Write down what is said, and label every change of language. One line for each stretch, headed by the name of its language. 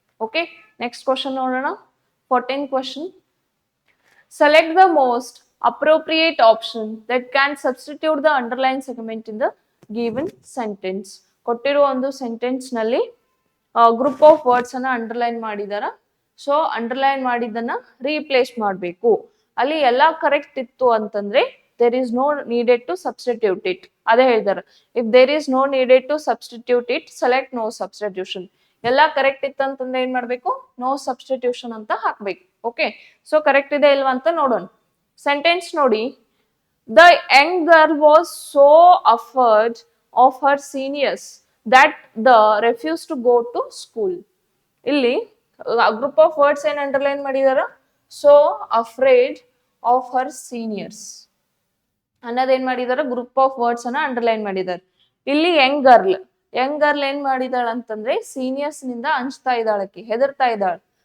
Kannada: Okay, next question ನೋಡೋಣ.
English: 14 question. Select the most appropriate option that can substitute the underlined segment in the given sentence.
Kannada: ಕೊಟ್ಟಿರುವ ಒಂದು sentence ನಲ್ಲಿ group of words ಅನ್ನ underline ಮಾಡಿದಾರ. So underline ಮಾಡಿದ್ದನ್ನ replace ಮಾಡಬೇಕು. ಅಲ್ಲಿ ಎಲ್ಲಾ ಕರೆಕ್ಟ್ ಇತ್ತು ಅಂತಂದ್ರೆ
English: there is no needed to substitute it.
Kannada: ಅದೇ ಹೇಳಿದಾರ,
English: if there is no needed to substitute it, select no substitution.
Kannada: ಎಲ್ಲಾ ಕರೆಕ್ಟ್ ಇತ್ತು ಅಂತಂದ್ರೆ ಏನ್ ಮಾಡ್ಬೇಕು, ನೋ ಸಬ್ಸ್ಟಿಟ್ಯೂಷನ್ ಅಂತ ಹಾಕ್ಬೇಕು. ಓಕೆ, ಸೊ ಕರೆಕ್ಟ್ ಇದೆ ಇಲ್ವಾ ಅಂತ ನೋಡೋಣ. ಸೆಂಟೆನ್ಸ್ ನೋಡಿ,
English: the young girl was so afraid of her seniors that the refused to go to school.
Kannada: ಇಲ್ಲಿ ಗ್ರೂಪ್ ಆಫ್ ವರ್ಡ್ಸ್ ಏನ್ ಅಂಡರ್ಲೈನ್ ಮಾಡಿದಾರ,
English: so afraid of her seniors
Kannada: ಅನ್ನೋದೇನ್ ಮಾಡಿದಾರ, ಗ್ರೂಪ್ ಆಫ್ ವರ್ಡ್ಸ್ ಅನ್ನ ಅಂಡರ್ಲೈನ್ ಮಾಡಿದಾರೆ. ಇಲ್ಲಿ ಯಂಗ್ ಗರ್ಲ್ ಏನ್ ಮಾಡಿದಾಳ ಅಂತಂದ್ರೆ seniors ನಿಂದ ಅಂಜ್ತಾ ಇದ್ದಾಳಕ್ಕೆ, ಹೆದರ್ತಾ ಇದ್ದಾಳ.